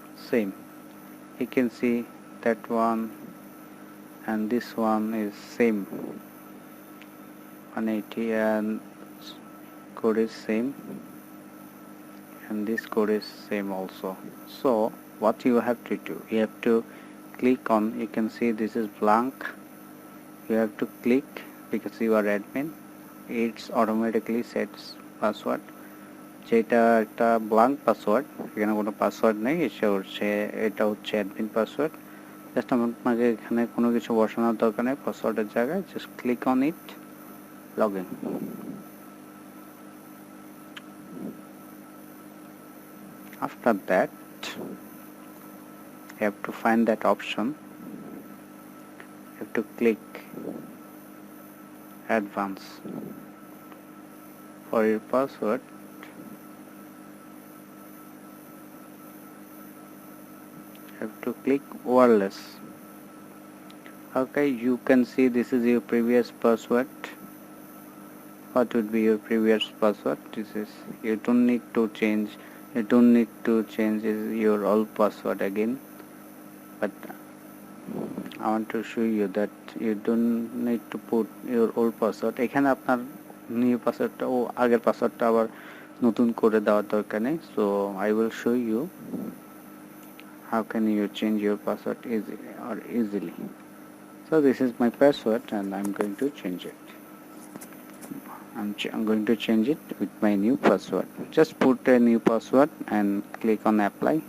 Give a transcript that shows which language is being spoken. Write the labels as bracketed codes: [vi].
[en] Same, you can see that one and this one is same, 180, and code is same, and this code is same also. So what you have to do, you have to click on, you can see this is blank, you have to click because you are admin, it's automatically sets password. [bn] যেটা একটা blank password, এখানে কোনো password নেই, এটা হচ্ছে admin password. Just আপনাকে এখানে কোনো কিছু বসানোর দরকার নেই, পাসওয়ার্ডের জায়গায় [en] Just click on it, log in. After that you have to find that option, you have to click advance. For your password have to click wireless. Okay, you can see this is your previous password. What would be your previous password? This is, you don't need to change You don't need to change your old password again, but I want to show you that you don't need to put your old password. [bn] এখানে আপনার new passwordটা ও আগের পাসওয়ার্ডটা আবার নতুন করে দেওয়ার দরকার নেই. [en] So I will show you how can you change your password easily. So this is my password and I'm going to change it. I'm going to change it with my new password. Just put a new password and click on apply.